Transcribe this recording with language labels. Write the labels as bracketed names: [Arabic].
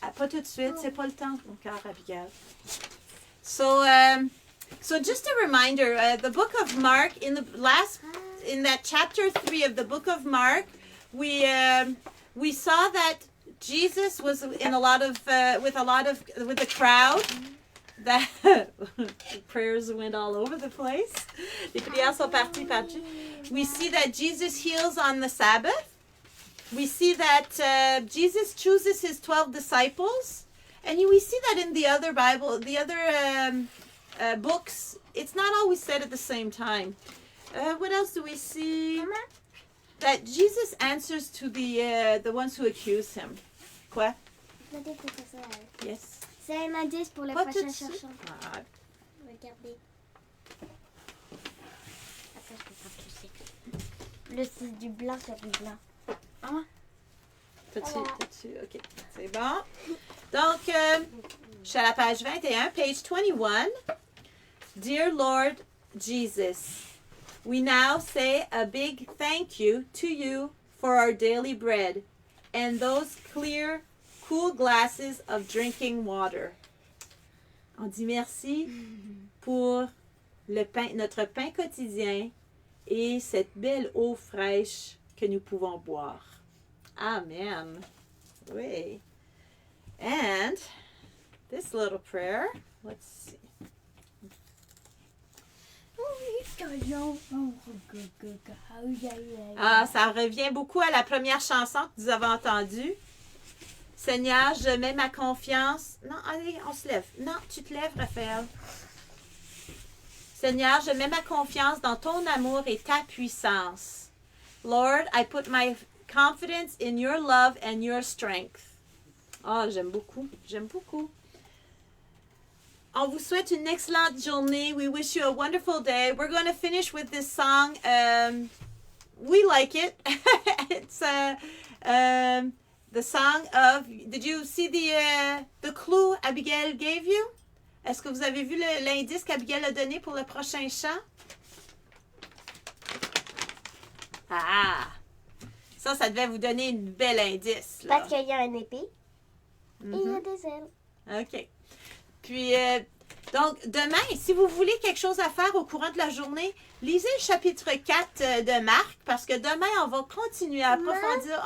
[French] Ah, pas tout de suite, c'est pas le temps encore, Abigail. [English] So, so just a reminder, the book of Mark, in that chapter 3 of the book of Mark, we saw that Jesus was in with the crowd. That prayers went all over the place. [French] Les prières sont parties partout. [English] We see that Jesus heals on the Sabbath. We see that Jesus chooses his 12 disciples. And we see that in the other Bible, the other books, it's not always said at the same time. What else do we see? That Jesus answers to the ones who accuse him. [French] Quoi? Je dois dire quelque chose. [English] Yes. [French] C'est un indice pour le Pas tout prochain de suite. chercheur. Ah, Regardez. Attends, je peux pas plus. Le c'est du blanc sur du blanc. T'as-tu? OK. C'est bon. Donc, je suis à la page 21, page 21. [English] Dear Lord Jesus, we now say a big thank you to you for our daily bread and those clear, cool glasses of drinking water. [French] On dit merci pour notre pain quotidien et cette belle eau fraîche que nous pouvons boire. Amen. Oui. [English] And this little prayer, let's see. [French] Ah, ça revient beaucoup à la première chanson que nous avons entendue. Seigneur, je mets ma confiance. Non, allez, on se lève. Non, tu te lèves, Raphaël. Seigneur, je mets ma confiance dans ton amour et ta puissance. [English] Lord, I put my confidence in your love and your strength. [French] Ah, j'aime beaucoup. J'aime beaucoup. On vous souhaite une excellente journée. [English] We wish you a wonderful day. We're going to finish with this song. We like it. It's the song of. Did you see the clue Abigail gave you? [French] Est-ce que vous avez vu l'indice qu'Abigail a donné pour le prochain chant? Ah! Ça devait vous donner une belle indice. Là. Parce qu'il y a un épée et il y a des ailes. OK. Puis, donc, demain, si vous voulez quelque chose à faire au courant de la journée, lisez le chapitre 4 de Marc, parce que demain, on va continuer à approfondir.